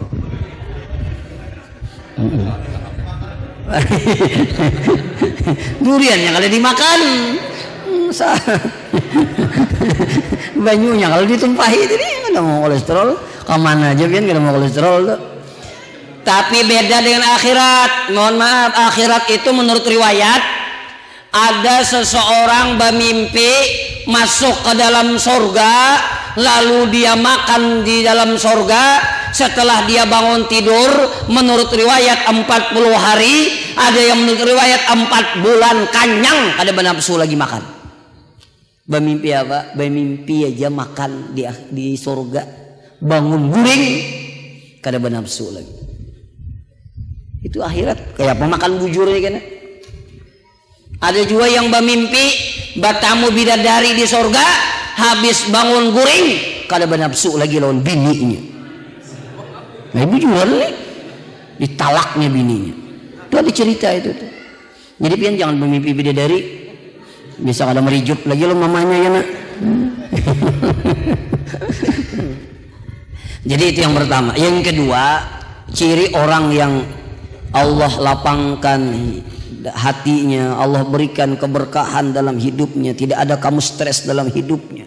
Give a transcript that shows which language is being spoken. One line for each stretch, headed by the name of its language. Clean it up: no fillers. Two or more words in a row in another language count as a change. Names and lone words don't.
Banjar: Duriannya kalau dimakan, banyunya kalau ditumpahi jadi kada mau kolesterol. Kemana aja kan kada mau kolesterol tuh.
Indonesian: Tapi beda dengan akhirat. Mohon maaf, akhirat itu menurut riwayat ada seseorang bermimpi masuk ke dalam surga, lalu dia makan di dalam surga. Setelah dia bangun tidur, menurut riwayat 40 hari, ada yang menurut riwayat 4 bulan
Banjar: kanyang kada
Indonesian: bernafsu lagi makan. Bermimpi apa?
Banjar: Bermimpi aja makan di surga. Bangun guring kada bernafsu lagi. Itu akhirat kayak pemakan bujurnya kan.
Indonesian: Ada juga yang bermimpi bertamu bidadari di surga, habis
Banjar: bangun guring kada bernafsu lagi lawan bininya. Nah bujuran nih ditalaknya bininya.
Indonesian: Itu ada cerita itu tuh.
Banjar: Jadi pian jangan bermimpi bidadari, bisa kada merijuk lagi lo mamanya ya nak.
Indonesian: Jadi itu yang pertama. Yang kedua, ciri orang yang Allah lapangkan hatinya, Allah berikan keberkahan dalam hidupnya, tidak ada kamu stres dalam hidupnya.